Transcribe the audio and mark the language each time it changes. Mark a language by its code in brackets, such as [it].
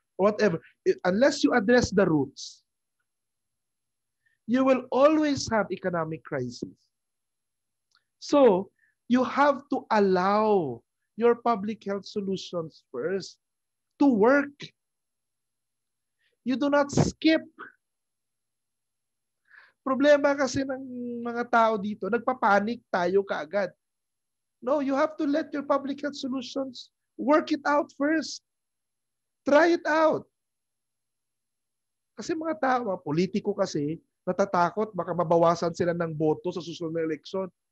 [en] Whatever, unless you address the roots, you will always have economic crisis. So, you have to allow your public health solutions first to work. You do not skip. [tl] Problema kasi ng mga tao dito, nagpapanik tayo kaagad. [en] No, you have to let your public health solutions work it out first. Try it out. [tl] Kasi mga tao, mga politiko kasi, natatakot, baka mabawasan sila ng boto sa susunod na eleksyon.